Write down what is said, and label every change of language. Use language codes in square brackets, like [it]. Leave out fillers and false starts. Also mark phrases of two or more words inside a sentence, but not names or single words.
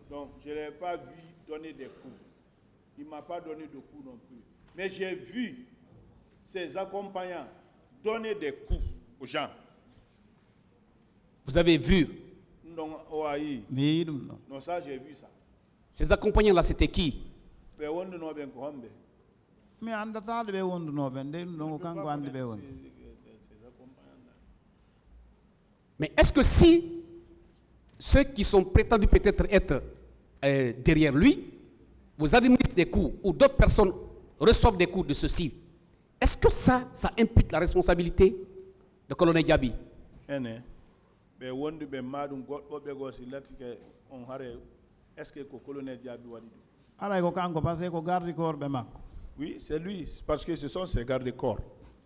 [fr] Donc je ne l'ai pas vu donner des coups. Il ne m'a pas donné de coups non plus. Mais j'ai vu ses accompagnants donner des coups aux gens. Vous avez vu? Donc, oui. [ff] mi yii ɗum ɗon. [fr] Non, ça, j'ai vu ça. Ces accompagnants-là, c'était qui? Mais on ne nous a pas dit. [ff] mi andataɗo ɓe wondunoɓe nde ɗum ɗon ko kanko andi ɓe woni. [fr] Mais est-ce que si ceux qui sont prétendus peut-être être derrière lui vous administrent des coups ou d'autres personnes reçoivent des coups de ceux-ci, est-ce que ça implique la responsabilité de colonel Diaby? [ff] Be wondu be madum goddo be gosi latike on hare [fr] est-ce que [ff] ko colonel Diaby wadi do aray ko kanko [fr] parce que [ff] ko [fr] garde corps [ff] ɓe makko. [fr] Oui, c'est lui parce que ce sont ses gardes corps.